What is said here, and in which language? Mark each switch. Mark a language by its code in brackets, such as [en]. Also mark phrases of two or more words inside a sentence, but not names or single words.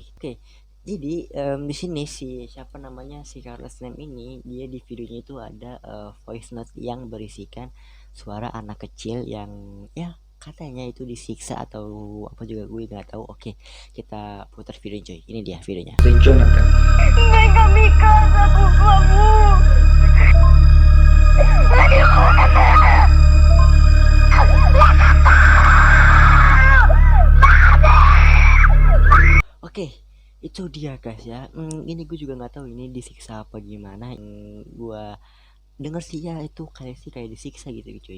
[id] Oke, jadi di sini si siapa namanya si Carlos Nem ini, dia di videonya itu ada [en] voice note [id] yang berisikan suara anak kecil yang ya katanya itu disiksa atau apa juga gue nggak tahu. Oke, kita putar video cuy. Ini dia videonya. Jonathan. [es] Venga a mi casa, por favor. [id] Oke, itu dia guys ya. Ini gue juga nggak tahu ini disiksa apa gimana. Gue denger sih ya itu kayak sih kayak disiksa gitu cuy.